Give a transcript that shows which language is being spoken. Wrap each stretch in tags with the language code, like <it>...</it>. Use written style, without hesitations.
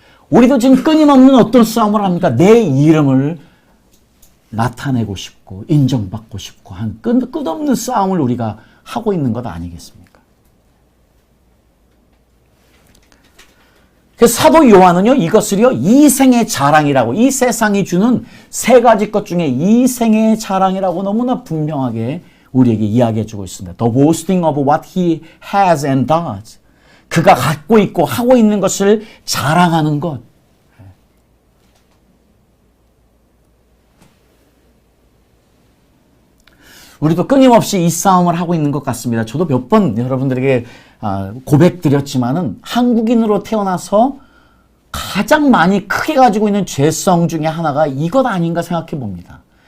<ko>우리도 지금 끊임없는 어떤 싸움을 합니까? 내 이름을 나타내고 싶고 인정받고 싶고 한 끝없는 싸움을 우리가 하고 있는 것 아니겠습니까? 그래서 사도 요한은요, 이것을요, 이생의 자랑이라고, 이 세상이 주는 세 가지 것 중에 이생의 자랑이라고 너무나 분명하게 우리에게 이야기해 주고 있습니다.</ko> <en>The boasting of what he has and does.</en> <ko>그가 갖고 있고 하고 있는 것을 자랑하는 것. 우리도 끊임없이 이 싸움을 하고 있는 것 같습니다. 저도 몇 번 여러분들에게 고백드렸지만은 한국인으로 태어나서 가장 많이 크게 가지고 있는 죄성 중에 하나가 이것 아닌가 생각해 봅니다.</ko>